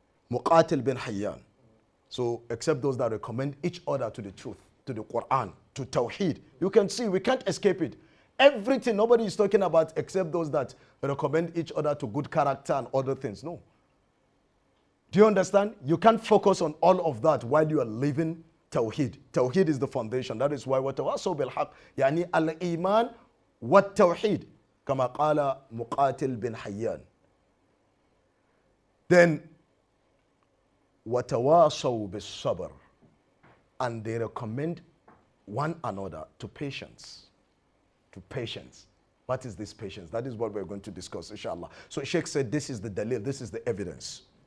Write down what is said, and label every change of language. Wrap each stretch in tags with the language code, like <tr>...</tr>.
<en>Muqatil bin Hayyan. So except those that recommend each other to the truth, to the Quran, to Tawheed. You can see, we can't escape it. Everything, nobody is talking about except those that recommend each other to good character and other things. No. Do you understand? You can't focus on all of that while you are living Tawheed. Tawheed is the foundation. That is why</en> <ar>وَتَوَاصَوْا بِالْحَقِّ يعني الإيمان والتوحيد كما قال مقاتل بن حيان.</ar> <en>Then</en> <ar>وَتَوَاصَوْا بِالصَّبْرِ,</ar> <en>and they recommend one another to patience. To patience. What is this patience? That is what we're going to discuss, inshallah. So Sheikh said this is the dalil, this is the evidence.</en>